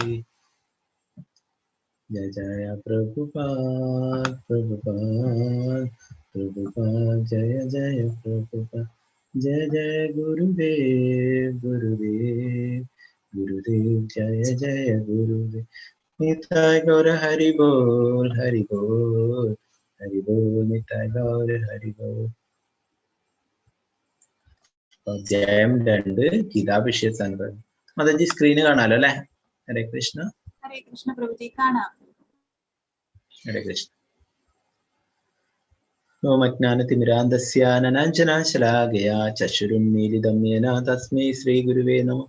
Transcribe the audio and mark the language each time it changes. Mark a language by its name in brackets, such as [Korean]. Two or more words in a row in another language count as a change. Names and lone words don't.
[Sanskrit] Jai Jaya Prabhupada, Prabhupada, Prabhupada, Jaya Jaya Prabhupada, Jai Jaya Gurudev, Gurudev, Gurudev, Jaya Jaya Gurudev. Nitai Gaura Hari Bol, Hari Bol, Hari Bol, Nitai Gaura Hari Bol. [Malayalam] അധ്യായം 2 ഗീതാഭിഷേക സംഗ്രഹം. മാതാജി സ്ക്രീന് കാണാലോ അല്ലെ? ഹരേ കൃഷ്ണ. ഹരേ കൃഷ്ണ പ്രഭുജി കാണാം. ഹരേ കൃഷ്ണ. [Sanskrit] ഓം അജ്ഞാനതിമിരാന്ധസ്യ അനഞ്ജനാശലാകയാ ചക്ഷുരുന്മീലിതം യേന തസ്മൈ ശ്രീ ഗുരുവേ നമഃ.